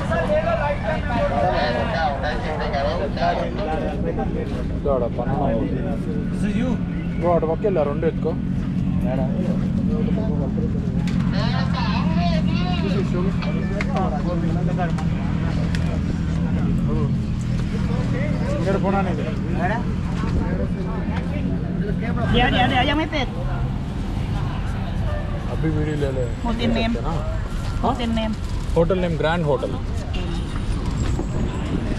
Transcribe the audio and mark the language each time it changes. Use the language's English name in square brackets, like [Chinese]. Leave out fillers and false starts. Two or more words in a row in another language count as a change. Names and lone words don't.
[English] banana boat [Telugu] అటు పక్క వెళ్ళా, 2 ఎత్తుకో. ఇక్కడ పోనా ఇది. [Thai] ยังไม่เสร็จ [Hindi] अभी वीडियो ले ले. [English] hotel name [Hindi] ना [English] hotel name hotel name Grand Hotel.